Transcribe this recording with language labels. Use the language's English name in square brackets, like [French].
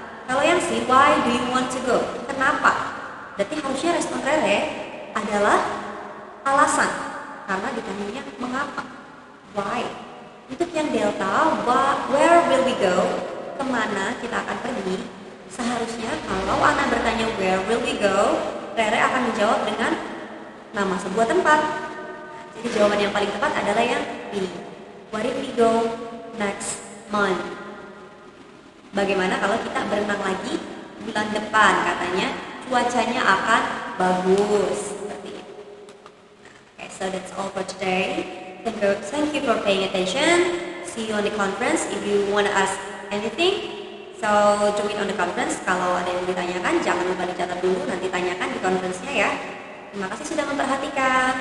[Indonesian] Kalau yang C, [English] why do you want to go? [Indonesian] Kenapa? Berarti harusnya respon Rere adalah alasan, karena ditanyanya mengapa, why. Untuk yang delta, [English] where will we go? [Indonesian] Kemana kita akan pergi? Seharusnya kalau Ana bertanya [English] where will we go, [Indonesian] Rere akan menjawab dengan nama sebuah tempat. Jadi jawaban yang paling tepat adalah yang B. [English] Where did we go next month? [Indonesian] Bagaimana kalau kita berenang lagi bulan depan? Katanya cuacanya akan bagus. Seperti itu. [English] Okay, so that's all for today. Thank you for paying attention. See you on the conference. If you want to ask anything, so do it on the conference. [Indonesian] Kalau ada yang ditanyakan, jangan lupa dicatat dulu. Nanti tanyakan di conference-nya ya. Terima kasih sudah memperhatikan.